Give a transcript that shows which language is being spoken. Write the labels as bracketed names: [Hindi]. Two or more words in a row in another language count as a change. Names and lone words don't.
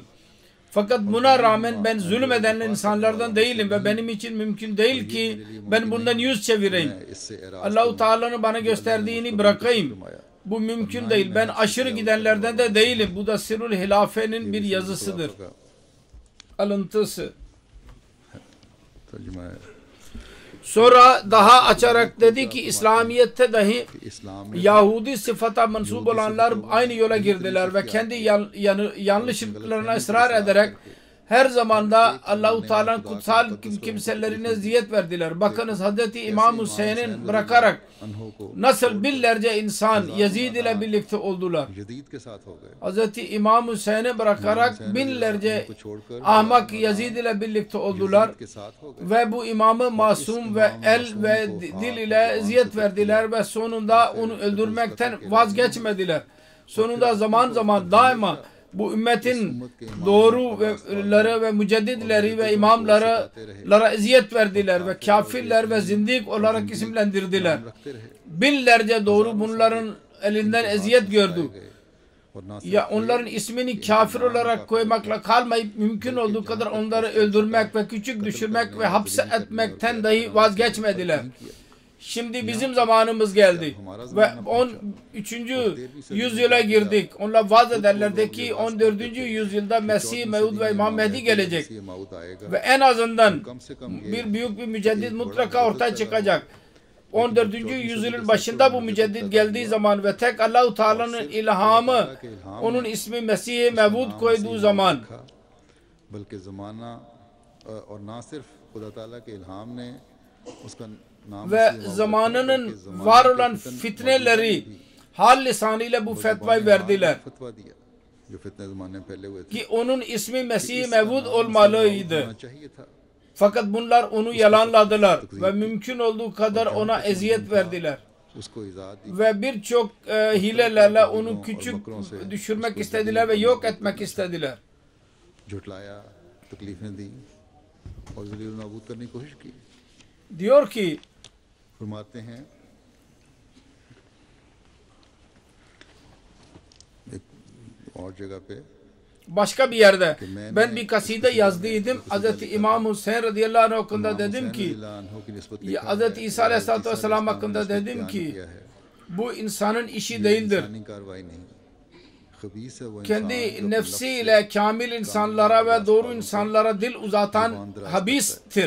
[Turkish] Fakat buna rağmen ben zulmeden insanlardan değilim ve benim için mümkün değil ki ben bundan yüz çevireyim. Allah-u Teala'nın bana gösterdiğini bırakayım. Bu mümkün değil. Ben aşırı gidenlerden de değilim. Bu da Sirrul Hilafe'nin bir yazısıdır. alıntısı. [Urdu] तर्जुमा है [Turkish] Sonra daha açarak dedi ki İslamiyet'te dahi [Urdu] कि इस्लाम में [Turkish] Yahudi sıfata mensup olanlar aynı yola girdiler ve kendi yanlışlıklarına ısrar ederek her zamanda Allah-u Teala'nın kutsal kimselerine eziyet verdiler. Bakınız Hazreti İmam Hüseyin'in bırakarak [Urdu] अनहों को [Turkish] nasıl binlerce insan Yazid ile birlikte oldular. [Urdu] यजीद के साथ हो गए [Turkish] Hazreti İmam Hüseyin'i bırakarak binlerce ahmak Yazid ile birlikte oldular. [Urdu] के साथ हो गए [Turkish] Ve bu imamı masum ve el ve dil ile eziyet verdiler ve sonunda onu öldürmekten vazgeçmediler. Sonunda zaman zaman daima bu ümmetin doğruları ve mücedditleri ve imamlara eziyet verdiler ve kafirler ve zindik olarak isimlendirdiler. [Urdu] रखते रहे [Turkish] Binlerce doğru bunların elinden eziyet gördü. [Urdu] और ना [Turkish] Ya onların ismini kafir olarak koymakla kalmayıp mümkün olduğu kadar onları öldürmek ve küçük düşürmek ve hapse etmekten dahi vazgeçmediler. Şimdi bizim zamanımız geldi ve 13. yüzyıla girdik. Onlar vaaz ederlerdi ki 14. yüzyılda Mesih, Mevud ve İmam Mehdi gelecek. [Urdu] ये माउद आएगा [Turkish] Ve en azından [Urdu] कम से कम [Turkish] bir büyük bir müceddit mutlaka ortaya çıkacak. 14. yüzyılın başında bu müceddit geldiği zaman ve tek Allah-u Teala'nın ilhamı onun ismi Mesih-i Mevud koyduğu zaman [Urdu] बल्कि ज़माना और ना सिर्फ खुदा ताला के इल्हाम ने उसका नाम [Turkish] ve zamanının var olan fitneleri hal lisanıyla bu fetvayı verdiler [Urdu] फतवा दिया जो फितने ज़माने में फैले हुए थे [Turkish] ki onun ismi Mesih-i Mevud olmalıydı. [Urdu] होना चाहिए था [Turkish] Fakat bunlar onu yalanladılar ve mümkün olduğu kadar ona eziyet verdiler. [Urdu] उसको इजाद दी [Turkish] Ve birçok hilelerle onu küçük düşürmek istediler ve yok etmek istediler. [Urdu] झुटलाया तकलीफें दी और ज़लील नाबूद करने की कोशिश की [Turkish] Diyor ki [Urdu] फरमाते हैं एक और जगह पे [Turkish] başka bir yerde ben bir kaside yazdıydım. Hz. İmam Hüseyin [Arabic] رضي الله عنه [Turkish] hakkında dedim ki Hz. İsa [Arabic] عليه الصلاة والسلام [Turkish] hakkında dedim ki bu insanın işi değildir. Kendi nefsiyle kamil insanlara ve doğru insanlara dil uzatan habistir.